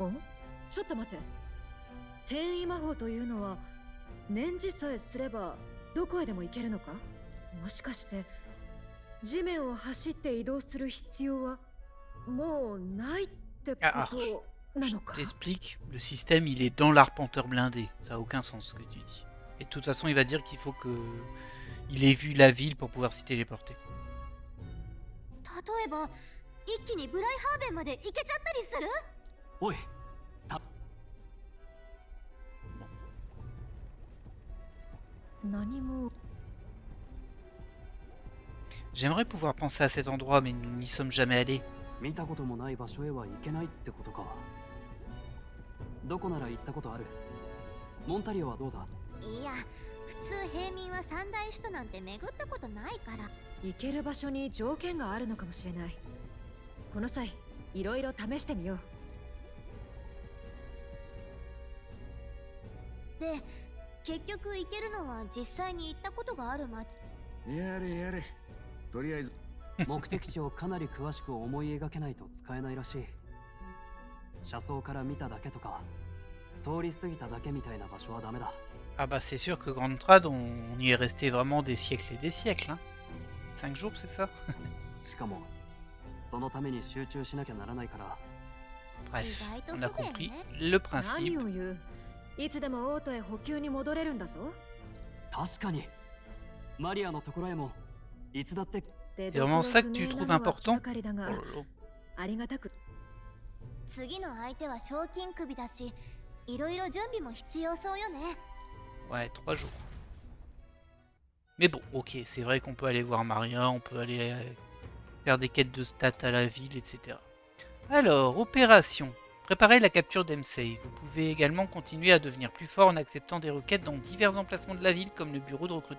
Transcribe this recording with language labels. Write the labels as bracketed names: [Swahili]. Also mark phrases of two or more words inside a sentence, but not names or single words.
[Japanese] お？ちょっと待って。転移魔法というのは念じさえすればどこへでも行けるのか？もしかして地面を走って移動する必要はもうないってことな [French] Je [Japanese] のか？ [French] t'explique, le système il est dans l'arpenteur blindé. Ça a aucun sens ce que tu dis. Et de toute façon, il va dire qu'il faut que il ait vu la ville pour pouvoir s'y téléporter. [Japanese] 例えば一気にブライハーベンまで行けちゃったりする？おい、何も。 [French] J'aimerais pouvoir penser à cet endroit, mais nous n'y sommes jamais allés. [Japanese] 見たこともない場所へは行けないってことか。どこなら行ったことある？モンタリオはどうだ？いや、普通平民は三大首都なんて巡ったことないから。行ける場所に条件があるのかもしれない。この際いろいろ試してみよう。で、結局行けるのは実際に行ったことがある町。やれやれ。とりあえず目的地をかなり詳しく思い描けないと使えないらしい。車窓から見ただけとか、通り過ぎただけみたいな場所はダメだ。 [French] Ah bah c'est sûr que Grande Trad, on y est resté vraiment des siècles et des siècles. Hein. 5 jours, c'est ça? [Japanese] しかも、そのために集中しなきゃならないから。 [French] Bref, on a compris le [Japanese] 何 [French] principe. [Japanese] を言う？いつでもオートへ補給に戻れるんだぞ。確かに。マリアのところへもいつだって。 [French] C'est vraiment ça que tu trouves important? Oh là là. [Japanese] ありがたく。次の相手は賞金首だし、 いろいろ準備も必要そうよね。 [French] Ouais, 3 jours. Mais bon, ok, c'est vrai qu'on peut aller voir Maria, on peut aller faire des quêtes de stats à la ville, etc. Alors, opération. Préparez la capture d'Emsei. Vous pouvez également continuer à devenir plus fort en acceptant des requêtes dans divers emplacements de la ville, comme le bureau de recrutement.